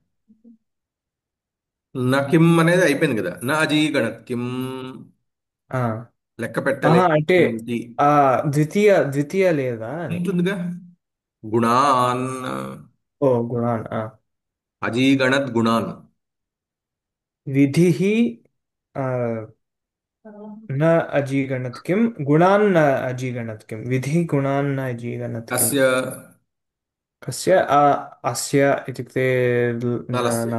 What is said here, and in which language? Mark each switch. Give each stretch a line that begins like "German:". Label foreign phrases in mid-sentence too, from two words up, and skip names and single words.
Telugu: న కిమ్ అనేది అయిపోయింది కదా
Sanskrit: నా అజీగణత్ కిమ్
Telugu: ఆ లెక్క ఆహా, అంటే పెట్టలేనిది ఆ ద్వితీయ లేదా అని ఉంటుందిగా గుణాన్ ఓ గుణాన్
Sanskrit: అజీగణత్ గుణాన్ विधिः न अजीगणत् किं गुणान् न अजीगणत् किं विधिः गुणान् न अजीगणत् किम् कस्य कस्य अस्य इत्युक्ते नलस्य